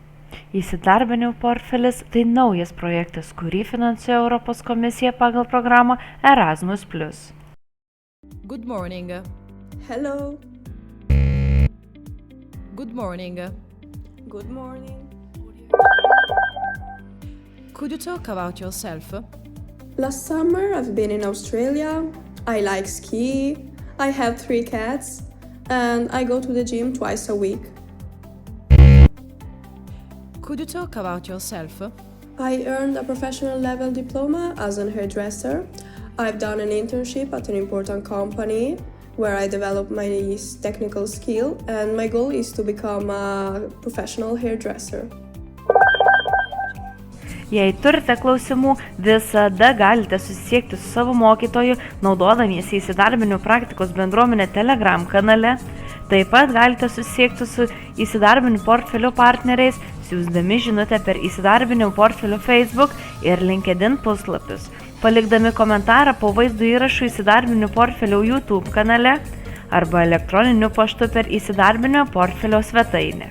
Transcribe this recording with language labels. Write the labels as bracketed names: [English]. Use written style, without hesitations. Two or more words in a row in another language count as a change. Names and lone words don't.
[Lithuanian] Įsidarbinimo portfelis – tai naujas projektas, kurį finansuoja Europos komisija pagal programą Erasmus+. [English] Good morning. Hello. Good morning. Good morning. Could you talk about yourself? Last summer I've been in Australia. I like ski. I have 3 cats. And I go to the gym twice a week. Could you talk about yourself? I earned a professional level diploma as a hairdresser. I've done an internship at an important company where I developed my technical skill, and my goal is to become a professional hairdresser. [Lithuanian] Jei turite klausimų, visada galite susisiekti su savo mokytoju, naudodamiesi įsidarbinimo praktikos bendruomenė Telegram kanale. Taip pat galite susisiekti su įsidarbinimo portfelio partneriais, siųsdami žinutę per įsidarbinimo portfelio Facebook ir LinkedIn puslapius, palikdami komentarą po vaizdo įrašų įsidarbinimo portfelio YouTube kanale arba elektroniniu paštu per įsidarbinimo portfelio svetainę.